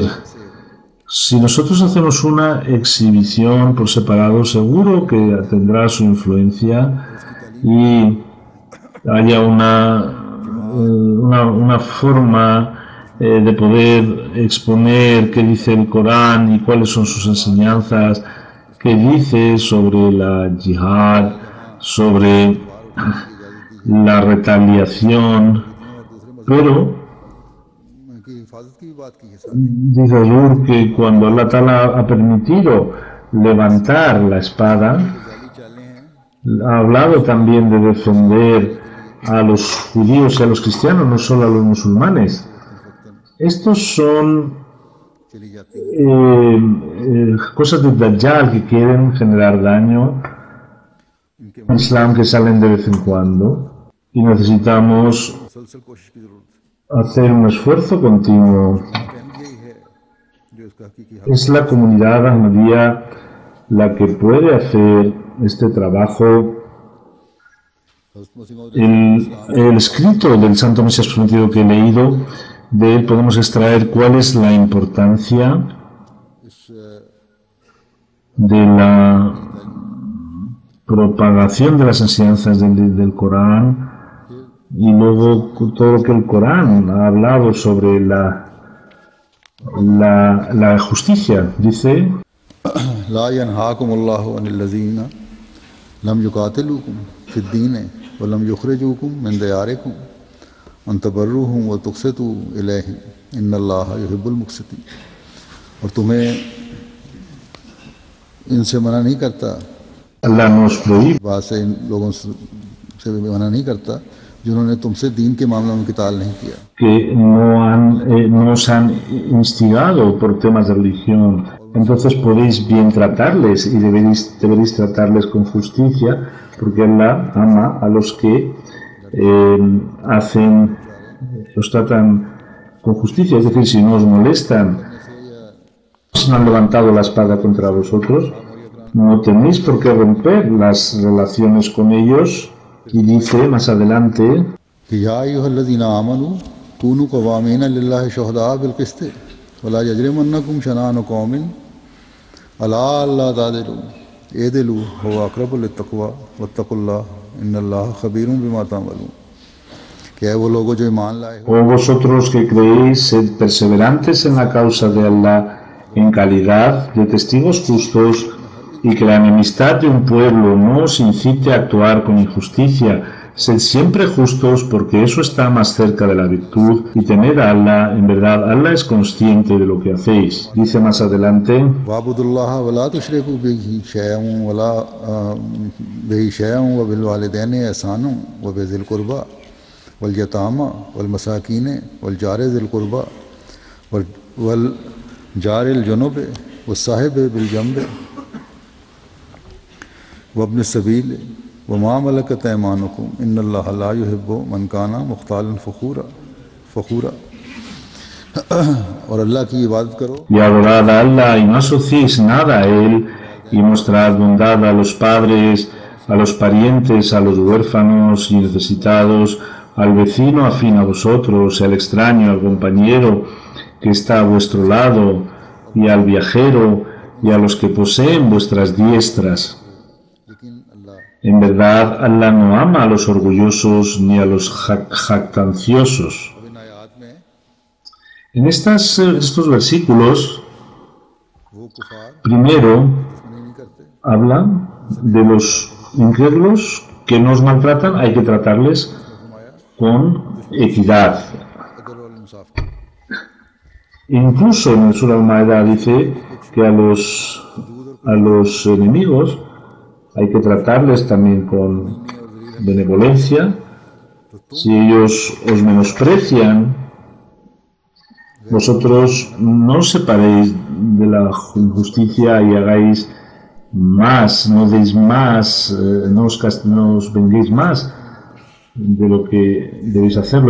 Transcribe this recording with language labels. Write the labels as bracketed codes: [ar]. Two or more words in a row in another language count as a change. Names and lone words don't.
[es] Si nosotros hacemos una exhibición por separado, seguro que tendrá su influencia y haya una forma de poder exponer qué dice el Corán y cuáles son sus enseñanzas, qué dice sobre la yihad, sobre la retaliación Pero [ur] کی حفاظت کی بھی بات کی ہے ساتھ. [es] dice Hazur que cuando Allah Ta'ala ha permitido levantar la espada, [ur] جعلی چالیں ہیں [es] ha hablado también de defender a los judíos y a los cristianos, no solo a los musulmanes. Estos son [ur] چلی جاتی ہیں. [es] cosas de Dajjal que quieren generar daño [ur] ان کے [es] al Islam, que salen de vez en cuando, y necesitamos [ur] مسلسل کوشش کی ضرورت ہے. [es] hacer un esfuerzo continuo. [ur] اہم یہی ہے جو اس کا حقیقی حق [es] Es la comunidad Ahmadiyya la que puede hacer este trabajo. [ur] حضرت مسیح موعود [es] El escrito del Santo Mesías Prometido que he leído, de él podemos extraer cuál es la importancia [ur] اس [es] de la propagación de las enseñanzas del Corán, y luego todo lo que el Corán ha hablado sobre la justicia. Dice: [ar] لا ينهاكم الله عن الذين لم يقاتلوكم في الدين ولم يخرجوكم من دياركم أن تبروهم وتقسطوا إليهم إن الله يحب المقسطين. [ur] اور تمہیں ان سے منع نہیں کرتا, [es] Allah nos prohíbe [ur] بات سے ان لوگوں سے بھی منع نہیں کرتا جنہوں نے تم سے دین کے معاملوں میں قتال نہیں کیا. [es] que nos han instigado por temas de religión. Entonces podéis bien tratarles y deberéis tratarles con justicia, porque Allah ama a los que los tratan con justicia. Es decir, si no os molestan, si no han levantado la espada contra vosotros, no tenéis por qué romper las relaciones con ellos. Y dice más adelante: [ar] कि يا أيها الذين آمنوا كونوا قوامين لله شهداء بالقسط ولا يجرمنكم شنآن قوم على ألا تعدلوا اعدلوا هو أقرب للتقوى واتقوا الله إن الله خبير بما تعملون. [ur] کہ ہے وہ لوگوں جو ایمان لائے ہو [es] Oh vosotros que creéis, sed perseverantes en la causa de Allah en calidad de testigos justos, y que la enemistad de un pueblo no os incite a actuar con injusticia. Sed siempre justos, porque eso está más cerca de la virtud, y temed a Allah. En verdad, Allah es consciente de lo que hacéis. Dice más adelante: [ar] واعبدوا الله ولا تشركوا به شيئا ولا به شيئا وبالوالدين إحسانا وبذي القربى واليتامى والمساكين والجار ذي القربى والجار الجنب والصاحب بالجنب وابن السبيل وما ملكت أيمانكم إن الله لا يحب من كان مختالا فخورا. [ur] اور اللہ کی عبادت کرو [es] y adorad a Allah y no asociéis nada a Él, y mostrad bondad a los padres, a los parientes, a los huérfanos y necesitados, al vecino afín a vosotros, al extraño, al compañero que está a vuestro lado, y al viajero, y a los que poseen vuestras diestras. [ur] لیکن اللہ [es] En verdad, Allah no ama a los orgullosos ni a los jactanciosos. [ur] اب ان آیات میں [es] En estos versículos, [ur] وہ کفار [es] primero [ur] دشمنی نہیں کرتے [es] habla de los incrédulos que nos maltratan, hay que tratarles con equidad. [ur] عدل و انصاف. [es] Incluso en el Surah Al-Ma'idah dice que a los enemigos hay que tratarles también con benevolencia. Si ellos os menosprecian, vosotros no os separéis de la injusticia y hagáis más, no deis más, no os venguéis más de lo que debéis hacerlo.